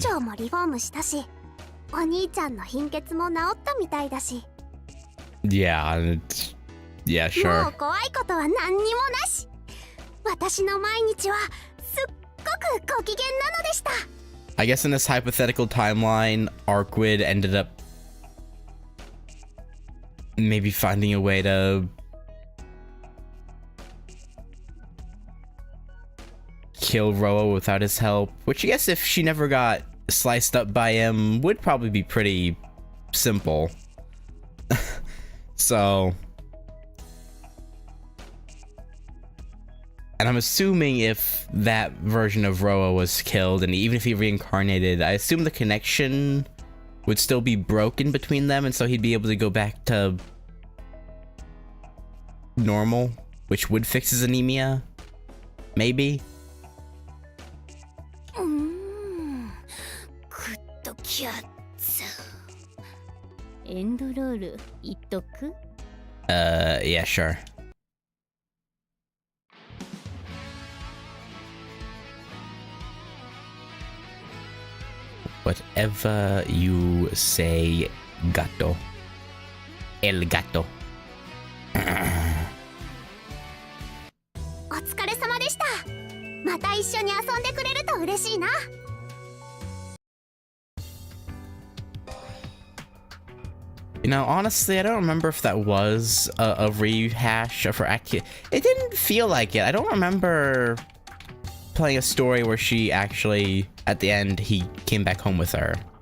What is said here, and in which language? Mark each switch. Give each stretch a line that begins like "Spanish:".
Japanese: 場もリフォームしたしお兄ちゃんの貧血も治ったみたいだし
English: Yeah, yeah,
Japanese: も
English: sure.
Japanese: う怖いことは何にもなし私の毎日はすっごくご機嫌なのでした
English: I guess in this hypothetical timeline, Arkwid ended up maybe finding a way to kill Roa without his help, which I guess if she never got sliced up by him would probably be pretty simple. So, and I'm assuming if that version of Roa was killed and even if he reincarnated, I assume the connection would still be broken between them, and so he'd be able to go back to normal, which would fix his anemia, maybe.
Japanese: グッドキャッツエンドロール言っとく
English: Yeah, sure. Whatever you say, gato. El gato.
Japanese: お疲れ様でしたまた一緒に遊んでくれると嬉しいな
English: You know, honestly, I don't remember if that was a rehash for Aki. It didn't feel like it. I don't remember playing a story where she actually, at the end, he came back home with her.